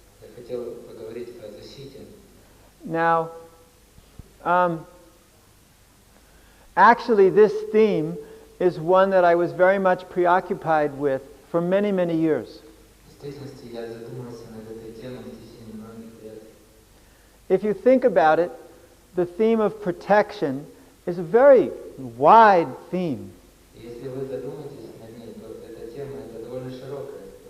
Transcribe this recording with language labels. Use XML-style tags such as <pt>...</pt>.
<ru>Я хотел поговорить о защите.</ru> <en>Now, actually this theme is one that I was very much preoccupied with for many, many years.</en> <ru>В действительности, я задумался над этой темой в течение многих лет.</ru> <en>If you think about it, the theme of protection is a very wide theme.</en> <ru>Если вы задумаетесь над ней, то эта тема это довольно широкая.</ru>